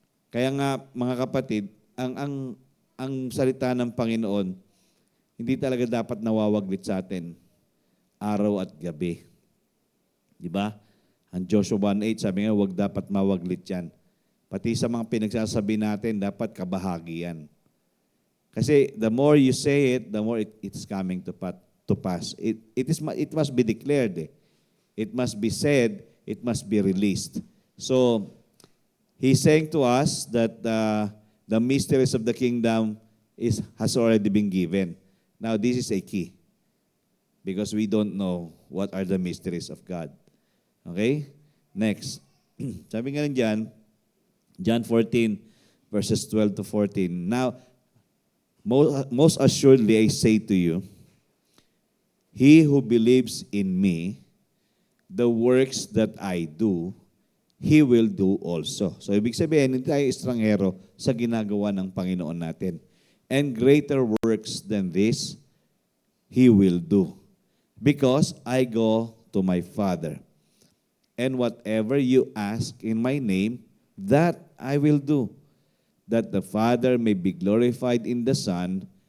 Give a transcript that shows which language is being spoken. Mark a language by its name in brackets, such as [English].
[Filipino] Kaya nga, mga kapatid, ang salita ng Panginoon, hindi talaga dapat nawawaglit sa atin araw at gabi. Di ba? Ang Joshua 1:8, sabi nga, huwag dapat mawaglit yan. Pati sa mga pinagsasabi natin, dapat kabahagi yan. Kasi [English] the more you say it, the more it's coming to pass. It must be declared. It must be said, it must be released. So, He's saying to us that the mysteries of the kingdom has already been given. Now, this is a key. Because we don't know what are the mysteries of God. Okay? Next. [Filipino] Sabi nga rin dyan, John 14, verses 12 to 14. [English] Now, most assuredly I say to you, he who believes in me, the works that I do, he will do also. [Filipino] So, ibig sabihin, hindi tayo estranghero sa ginagawa ng Panginoon natin. [English] And greater works than this, he will do. Because I go to my Father. And whatever you ask in my name, that I will do, that the Father may be glorified in the Son.